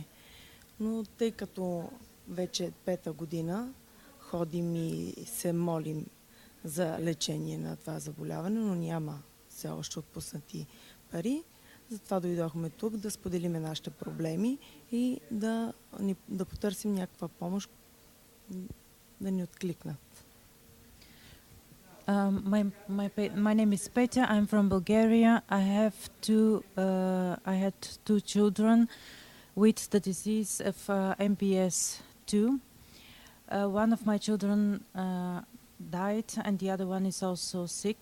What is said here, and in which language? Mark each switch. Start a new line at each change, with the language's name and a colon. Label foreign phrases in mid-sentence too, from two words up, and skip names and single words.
Bulgarian: Но тъй като вече 5-та година ходим и се молим за лечение на това заболяване, но няма все още отпуснати пари, затова дойдохме тук да споделиме нашите проблеми и да потърсим някаква помощ, да ни откликнат.
English: My name is Petya. I'm from Bulgaria. I had two children with the disease of MPS II. One of my children died, and the other one is also sick.